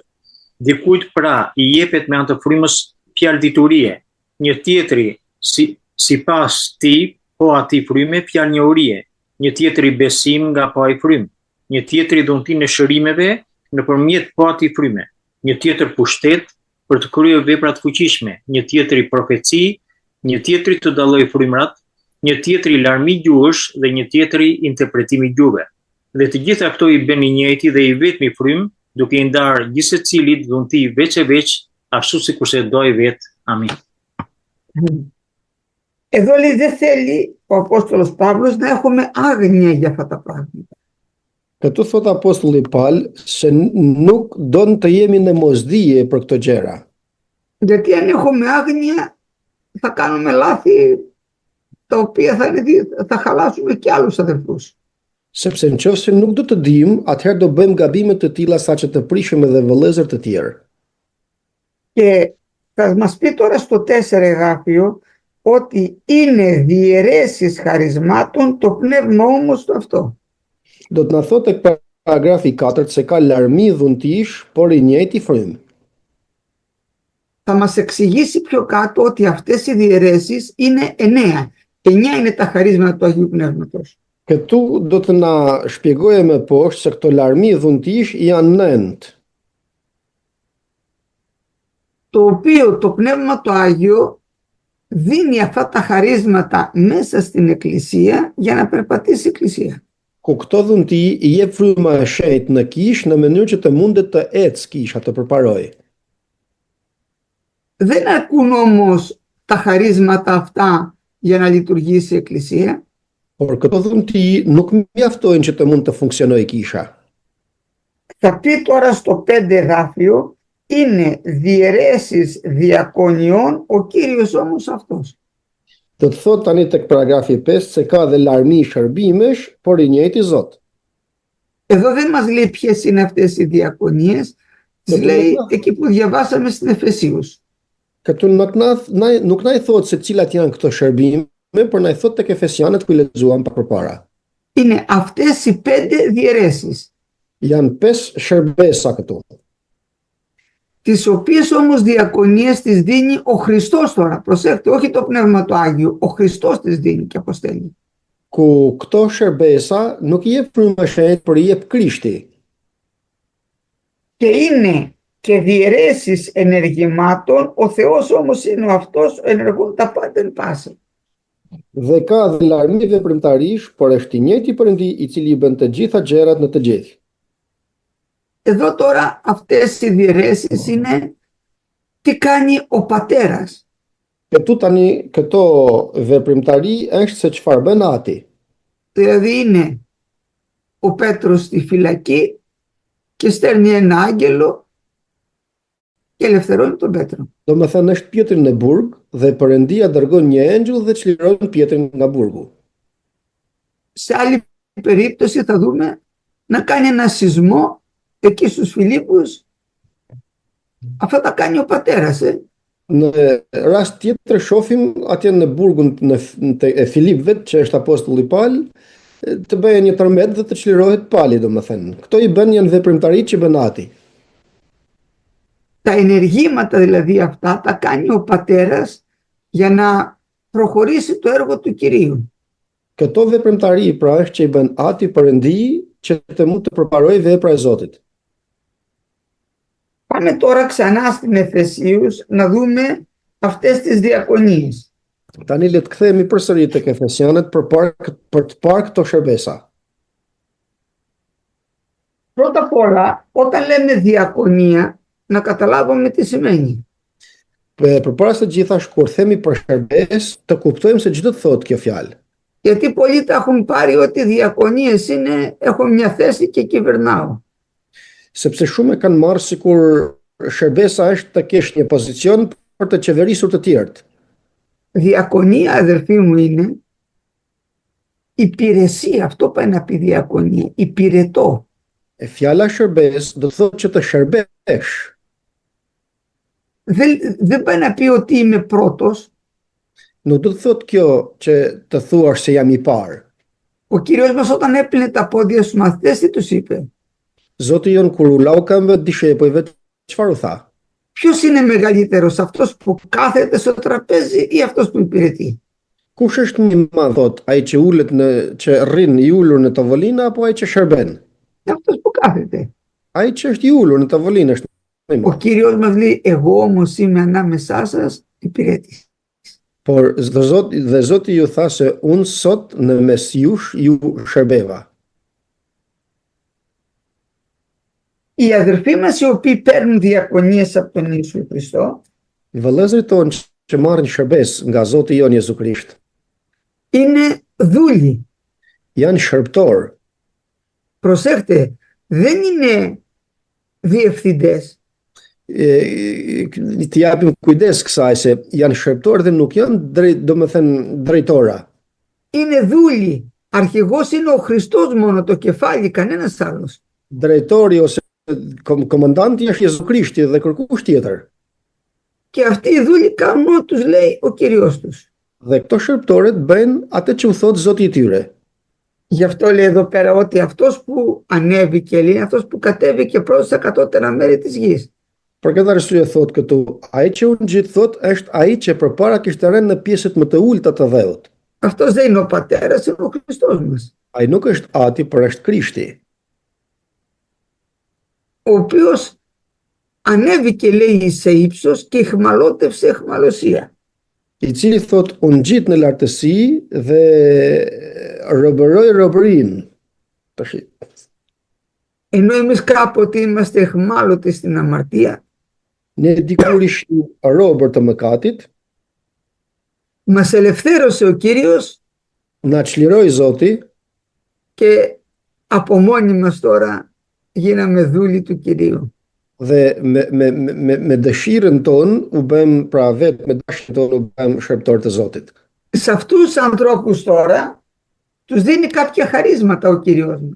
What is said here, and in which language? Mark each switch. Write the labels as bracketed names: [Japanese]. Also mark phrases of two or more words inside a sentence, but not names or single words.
[Albanian] Dikujt pra i jepet me anë të frymës fjalë diturie, një tjetri sipas tij po atij fryme fjalë njohurie, një tjetri besim nga po ai frymë, një tjetri dhuntinë e shërimeve nëpërmjet po atij fryme, një tjetër pushtet për të kryer vepra të fuqishme, një tjetri profeci, një tjetri të dallojë frymrat, një tjetri larmi gjuhësh dhe një tjetri interpretimi gjuhëve. Dhe të gjitha këto i bën i njëjti dhe i vetmi frymë, duke i ndarë gjithsecilit dhunti veç e veç, ashtu sikurse do ai vet. Amin. [Greek] Εδώ λέει δεν θέλει ο Απόστολος Παύλος να έχουμε άγνοια για αυτά τα πράγματα. [Albanian] Këtu thot apostulli Paul se nuk don të jemi në mosdije për këto gjëra. [Greek] Γιατί αν έχουμε άγνοια θα κάνουμε λάθη τα οποία θα χαλάσουμε και άλλους αδελφούς. [Albanian] Sepse nëse nuk do të dim, atëherë do bëjmë gabime të tilla saqë të prishim edhe vëllezër të tjerë. [Greek] Και θα μας πει τώρα στο 4 εδάφιο ότι είναι διαιρέσεις χαρισμάτων, το πνεύμα όμως το αυτό. [Albanian] Do të na thotë tek paragrafi 4 se ka larmi dhuntish, por i njëjti frymë. [Greek] Θα μας εξηγήσει πιο κάτω ότι αυτές οι διαιρέσεις είναι 9. 9 είναι τα χαρίσματα του Αγίου Πνεύματος. [Albanian] Këtu do të na shpjegojë më poshtë se këto larmi dhuntish janë 9. [Greek] Το οποίο το Πνεύμα το Άγιο δίνει αυτά τα χαρίσματα μέσα στην Εκκλησία για να περπατήσει η Εκκλησία. [Albanian] Ku këto dhunti i jep fryma e shenjtë në kish në mënyrë që të mundet të ecë kisha të përparojë. [Greek] Δεν αρκούν όμως τα χαρίσματα αυτά για να λειτουργήσει η Εκκλησία. [Albanian] Por këto dhunti nuk mjaftojnë që të mund të funksionojë kisha. [Greek] Θα πει τώρα στο 5 εδάφιο είναι διαιρέσεις διακονιών, ο Κύριος όμως αυτός. [Albanian] Do të thot tani tek paragrafi 5 se ka dhe larmi shërbimesh, por i njëjti Zot. [Greek] Εδώ δεν μας λέει ποιες είναι αυτές οι διακονίες, τις λέει εκεί που διαβάσαμε στην Εφεσίους. [Albanian] Këtu nuk na i thot se cilat janë këto shërbime, por na i thot tek Efesianët ku lexuam pa përpara. [Greek] Είναι αυτές οι 5 διαιρέσεις. [Albanian] Janë 5 shërbesa këtu. [Greek] Τις οποίες όμως διακονίες τις δίνει ο Χριστός τώρα. Προσέξτε, όχι το Πνεύμα του Άγιο, ο Χριστός τις δίνει και αποστέλει. [Albanian] Ku këto shërbesa nuk i jep fryma shenjtë, por i jep Krishti. [Greek] Και είναι και διαιρέσεις ενεργημάτων, ο Θεός όμως είναι ο αυτός, ενεργούν τα πάντα εν πάση. [Albanian] Dhe ka dhe larmi veprimtarish, por është i njëjti Perëndi i cili i bën të gjitha gjërat në të gjithë. [Greek] Εδώ τώρα αυτές οι διαιρέσεις είναι τι κάνει ο πατέρας. [Albanian] Këtu tani këto veprimtari është se çfarë bën Ati. [Greek] Δηλαδή είναι ο Πέτρος στη φυλακή και στέλνει ένα άγγελο και ελευθερώνει τον Πέτρο. [Albanian] Domethënë është Pietri në burg dhe Perëndia dërgon një engjëll dhe çliron Pietrin nga burgu. [Greek] Σε άλλη περίπτωση θα δούμε να κάνει ένα σεισμό εκεί στους Φιλίππους. Αυτά τα κάνει ο πατέρας. [Albanian] Në rast tjetër shohim atje në burgun e Filipëve, që është apostulli Paul, të bëjë një tërmet dhe të çlirohet pali, domethënë. Këto i bën janë veprimtaritë që bën Ati. [Greek] Τα ενεργήματα δηλαδή αυτά τα κάνει ο πατέρας για να προχωρήσει το έργο του Κυρίου. [Albanian] Këto veprimtari pra është që i bën Ati Perëndi që të mund të përparoj vepra e Zotit. [Greek] Πάμε τώρα ξανά στην Εφεσίους να δούμε αυτές τις διακονίες. [Albanian] Tani le të kthehemi përsëri tek Efesianët për të parë këto shërbesa. [Greek] Πρώτα απ' όλα, όταν λέμε διακονία, να καταλάβουμε τι σημαίνει. [Albanian] Përpara se gjithash, kur themi për shërbes, të kuptojmë se çdo të thotë kjo fjalë. [Greek] Γιατί πολλοί τα έχουν πάρει ότι οι διακονίες είναι έχω μια θέση και κυβερνάω. [Albanian] Sepse shumë e kanë marrë sikur shërbesa është të kesh një pozicion për të qeverisur të tjerët. [Greek] Διακονία, αδερφοί μου, είναι υπηρεσία. Αυτό πάει να πει διακονία. Υπηρετώ. [Albanian] Fjala shërbes do të thotë që të shërbesh. [Greek] Δεν πάει να πει ότι είμαι πρώτος. [Albanian] Nuk do të thotë kjo që të thuash se jam i parë. [Greek] Ο Κύριος μας όταν έπλυνε τα πόδια στους μαθητές, τι τους είπε? [Albanian] Zoti jon kur u lau këmbët dishepujve, çfarë u tha? [Greek] Ποιος είναι μεγαλύτερος, αυτός που κάθεται στο τραπέζι ή αυτός που υπηρετεί? [Albanian] Kush është më i madh, thot, ai që ulet që rrin i ulur në tavolinë apo ai që shërben? [Greek] Αυτός που κάθεται. [Albanian] Ai që është i ulur në tavolinë është më i [Greek] Ο [Albanian] madh. [Greek] Κύριος μας λέει, εγώ όμως είμαι ανάμεσά σας υπηρέτης. [Albanian] Por Zoti ju tha se unë sot në mes jush ju shërbeva. [Greek] Οι αδερφοί μας οι οποίοι παίρνουν διακονίες από τον Ιησού Χριστό [Albanian] I vëllezërit tonë që marrin shërbes nga Zoti jon Jezu Krisht [Greek] είναι δούλοι. [Albanian] janë shërbëtor. [Greek] Προσέχτε, δεν είναι διευθυντές. [Albanian] Të japim kujdes kësaj se janë shërbëtor dhe nuk janë drejtora. [Greek] Είναι δούλοι. Αρχηγός είναι ο Χριστός μόνο, το κεφάλι, κανένας άλλος. [Albanian] Drejtori ose komandanti është Jezu Krishti dhe kërkush tjetër. [Greek] Και αυτοί οι δούλοι κάνουν ό,τι τους λέει ο Κύριος τους. [Albanian] Dhe këto shërbëtorët bëjnë atë që u thot Zoti i tyre. [Greek] Γι' αυτό λέει εδώ πέρα ότι αυτός που ανέβηκε, λέει, αυτός που κατέβηκε προς τα κατώτερα μέρη της γης. [Albanian] Për këtë arsye thot këtu, ai që u ngjit thot është ai që përpara kishte rënë në pjesët më të ulta të dheut. [Greek] Αυτός δεν είναι ο πατέρας, είναι ο Χριστός μας. [Albanian] Ai nuk është Ati, por është Krishti, [Greek] Ο οποίος ανέβηκε, λέει, σε ύψος και αιχμαλώτευσε αιχμαλωσία. [Albanian] i cili thot u ngjit në lartësi dhe robëroi robërinë. Tash, [Greek] Ενώ εμείς κάποτε είμαστε αιχμάλωτοι στην αμαρτία, [Albanian] ne dikur ishim robër të mëkatit, [Greek] μας ελευθέρωσε ο Κύριος [Albanian] na çliroi Zoti [Greek] και από μόνοι μας τώρα γίναμε δούλοι του Κυρίου. [Albanian] dhe me dëshirën tonë u bëm pra vetë me dashjen tonë u bëm shërbëtor të Zotit. [Greek] Σε αυτούς τους ανθρώπους τώρα τους δίνει κάποια χαρίσματα ο Κύριος μας.